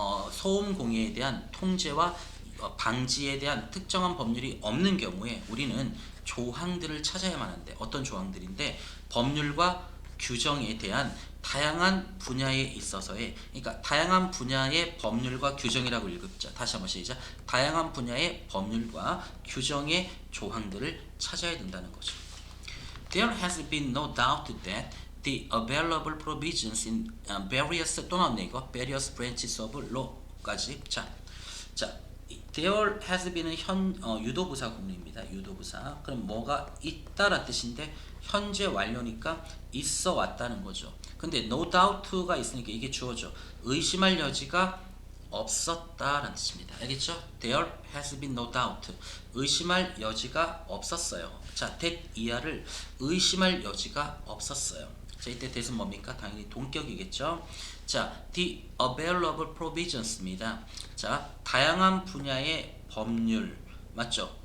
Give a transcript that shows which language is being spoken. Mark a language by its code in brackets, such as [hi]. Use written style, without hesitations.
[ko] 소음 공해에 대한 통제와 방지에 대한 특정한 법률이 없는 경우에 우리는 조항들을 찾아야만 하는데 어떤 조항들인데 법률과 규정에 대한 다양한 분야에 있어서의 그러니까 다양한 분야의 법률과 규정이라고 읽읍자. 다시 한번 시작. 다양한 분야의 법률과 규정의 조항들을 찾아야 된다는 거죠. [en] There has been no doubt that the available provisions in various [ko] 또 나왔네 이거 [en] various branches of law까지 자 there has been은 유도부사 구문입니다. [ko] 유도부사 그럼 뭐가 있다라는 뜻인데 현재 완료니까 있어 왔다는 거죠. 근데 [en] no doubt [ko] 가 있으니까 이게 주어져 의심할 여지가 없었다라는 뜻입니다. 알겠죠? [en] There has been no doubt. [ko] 의심할 여지가 없었어요. 자, that 이하를 의심할 여지가 없었어요. 자, 이때 that은 뭡니까? 당연히 동격이겠죠? 자, [en] the available provisions [ko] 입니다. 자, 다양한 분야의 법률 맞죠?